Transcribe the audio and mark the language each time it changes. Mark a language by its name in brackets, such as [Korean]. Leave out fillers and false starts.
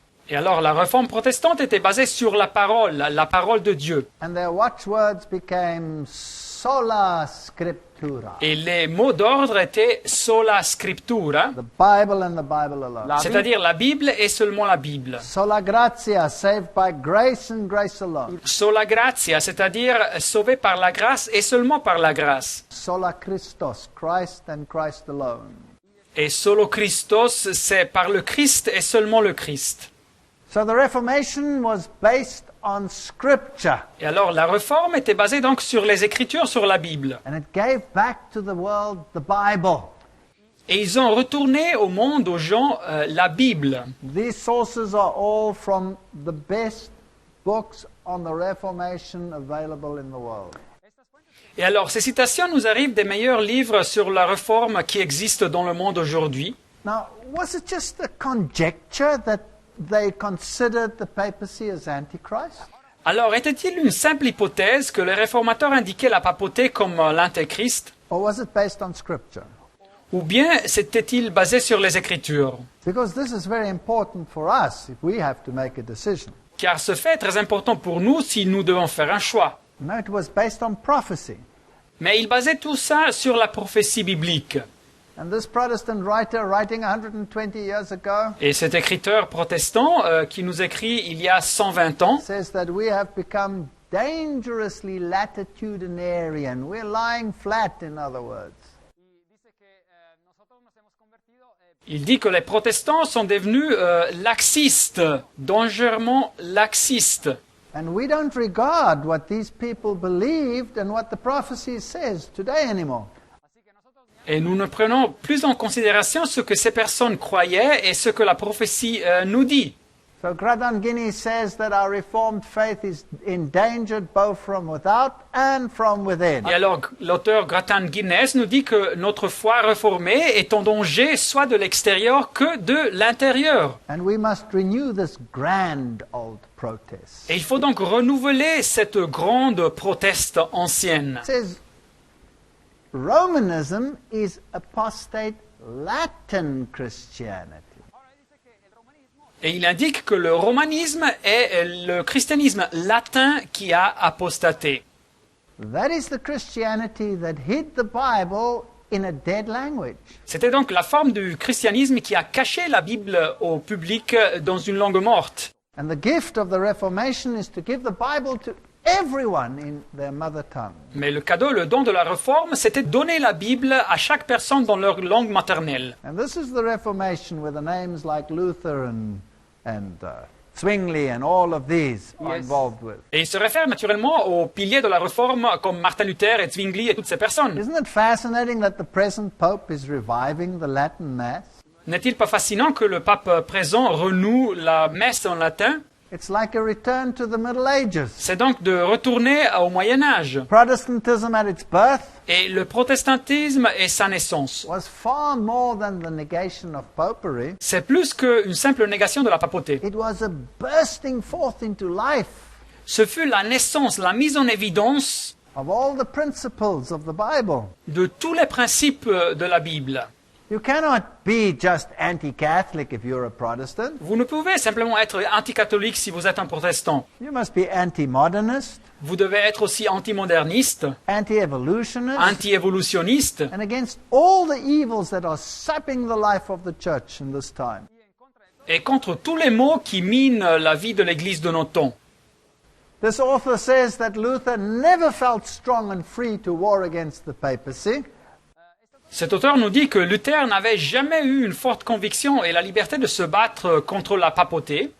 [French] Et alors la réforme protestante était basée sur la parole de Dieu. [English] And their watchwords became sola scriptura. [French] Et les mots d'ordre étaient sola scriptura, [English] The Bible and the Bible alone. [French] c'est-à-dire la Bible et seulement la Bible. [English] Sola gratia, saved by grace and grace alone. [French] Sola gratia, c'est-à-dire sauvé par la grâce et seulement par la grâce. [English] Sola Christos, Christ and Christ alone. [French] Et solo Christos, c'est par le Christ et seulement le Christ. [English] So the Reformation was based on Scripture. [French] Et alors la réforme était basée donc sur les Écritures, sur la Bible. [English] And it gave back to the world the Bible. [French] Et ils ont retourné au monde, aux gens, la Bible. [English] These sources are all from the best books on the Reformation available in the world. [French] Et alors ces citations nous arrivent des meilleurs livres sur la réforme qui existent dans le monde aujourd'hui. [English] Now, was it just a conjecture that they considered the papacy as Antichrist? [French] Alors, était-il une simple hypothèse que les réformateurs indiquaient la papauté comme l'Antéchrist? [English] Or was it based on Scripture? [French] Ou bien s'était-il basé sur les Écritures? [English] Because this is very important for us if we have to make a decision. [French] Car ce fait est très important pour nous si nous devons faire un choix. [English] No, it was based on prophecy. [French] Mais il basait tout ça sur la prophétie biblique. [English] And this Protestant writer, writing 120 years ago, [French] Et cet écriteur protestant qui nous écrit il y a 120 ans, [English] says that we have become dangerously latitudinarian. We're lying flat, in other words. [French] il dit que les protestants sont devenus laxistes, dangereusement laxistes. [English] And we don't regard what these people believed and what the prophecy says today anymore. [French] Et nous ne prenons plus en considération ce que ces personnes croyaient et ce que la prophétie nous dit. [English] So Gradan Guinness says that our Reformed faith is endangered both from without and from within. [French] Et alors, l'auteur Gratan Guinness nous dit que notre foi réformée est en danger soit de l'extérieur que de l'intérieur. [English] And we must renew this grand old protest. [French] Et il faut donc renouveler cette grande proteste ancienne. [English] It says Romanism is apostate Latin Christianity. [French] Et il indique que le romanisme est le christianisme latin qui a apostaté. [English] That is the Christianity that hid the Bible in a dead language. [French] C'était donc la forme du christianisme qui a caché la Bible au public dans une langue morte. [English] And the gift of the Reformation is to give the Bible to everyone in their mother tongue. [French] Mais le cadeau, le don de la réforme, c'était donner la Bible à chaque personne dans leur langue maternelle. [English] And this is the Reformation where the names like Luther and Zwingli and all of these are involved with. [French] Et il se réfère naturellement aux piliers de la réforme comme Martin Luther et Zwingli et toutes ces personnes. [English] Isn't it fascinating that the present Pope is reviving the Latin Mass? [French] N'est-il pas fascinant que le pape présent renoue la messe en latin? [English] It's like a return to the Middle Ages. [French] C'est donc de retourner au Moyen-Âge. [English] Protestantism at its birth [French] Et le protestantisme est sa naissance. [English] was far more than the negation of popery. [French] C'est plus qu'une simple négation de la papauté. [English] It was a bursting forth into life [French] Ce fut la naissance, la mise en évidence [English] of all the principles of the Bible. [French] de tous les principes de la Bible. [English] You cannot be just anti-Catholic if you're a Protestant. [French] Vous ne pouvez simplement être anticatholique si vous êtes un protestant. [English] You must be anti-modernist, [French] Vous devez être aussi antimoderniste, [English] anti-evolutionist, [French] anti-évolutionniste, [English] and against all the evils that are sapping the life of the church in this time. [French] et contre tous les maux qui minent la vie de l'Église de notre temps. [English] This author says that Luther never felt strong and free to war against the papacy. [French] Cet auteur nous dit que Luther n'avait jamais eu une forte conviction et la liberté de se battre contre la papauté,